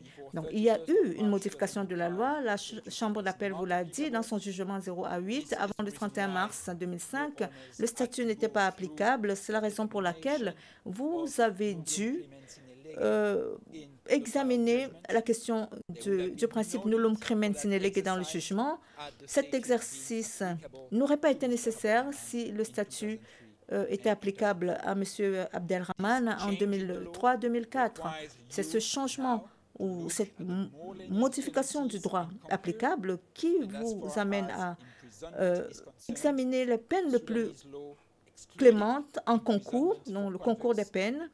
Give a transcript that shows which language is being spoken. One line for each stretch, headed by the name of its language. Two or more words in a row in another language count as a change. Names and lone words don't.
French: Donc, il y a eu une modification de la loi. La Chambre d'appel vous l'a dit dans son jugement 0 à 8. Avant le 31 mars 2005, le statut n'était pas applicable. C'est la raison pour laquelle vous avez dû examiner la question du principe
Latin: nullum crimen sine lege
French: dans le jugement. Cet exercice n'aurait pas été nécessaire si le statut était applicable à M. Abdelrahman en 2003-2004. C'est ce changement ou cette modification du droit applicable qui vous amène à examiner les peines les plus clémentes en concours, donc le concours des peines.